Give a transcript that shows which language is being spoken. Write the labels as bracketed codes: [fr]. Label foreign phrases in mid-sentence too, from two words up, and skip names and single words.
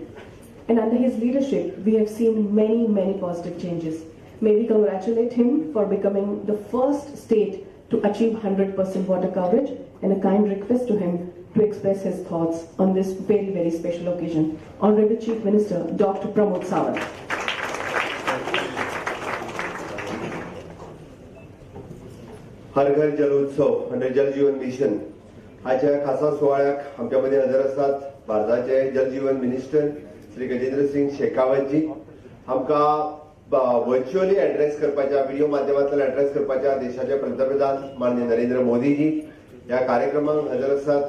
[en] And under his leadership, we have seen many positive changes. May we congratulate him for becoming the first state to achieve 100% water coverage, and a kind request to him to express his thoughts on this very special occasion. Honorable Chief Minister, Dr. Pramod Sawant. [kok] हर घर जल उत्सव आणि जल जीवन मिशन हाच्या खासा सुवाळ्याक आमच्या मध्ये हजर असतात भारताचे जल जीवन मिनिस्टर श्री गजेंद्र सिंग शेखावतजी. आमकां [en] virtually address [kok] करपाच्या, व्हिडिओ माध्यमांतल्यान एड्रेस करपाच्या देशाचे पंतप्रधान माननीय नरेंद्र मोदीजी ह्या कार्यक्रमाक हजर असतात.